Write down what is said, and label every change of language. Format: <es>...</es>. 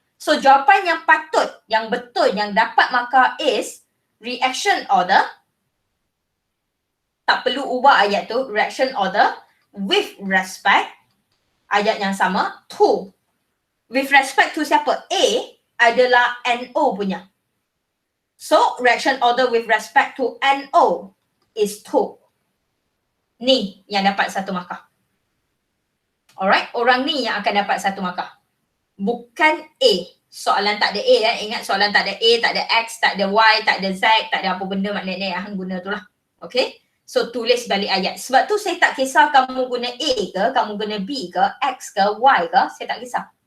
<ms>So jawapan yang patut, yang betul, yang dapat markah</ms> <en>is reaction order.</en> <ms>Tak perlu ubah ayat tu.</ms> <en>Reaction order with respect.</en> <ms>Ayat yang sama.</ms> <en>To. With respect to</en> <ms>siapa? A adalah NO punya.</ms> <en>So reaction order with respect to NO is to.</en> <ms>Ni yang dapat satu markah. Alright. Orang ni yang akan dapat satu markah. Bukan A. soalan tak ada A kan. Ingat soalan tak ada A, tak ada X, tak ada Y, tak ada Z, tak ada apa benda maknanya yang hang guna tu lah. Okay. So tulis balik ayat. Sebab tu saya tak kisah kamu guna A ke, kamu guna B ke, X ke, Y ke, saya tak kisah.</ms>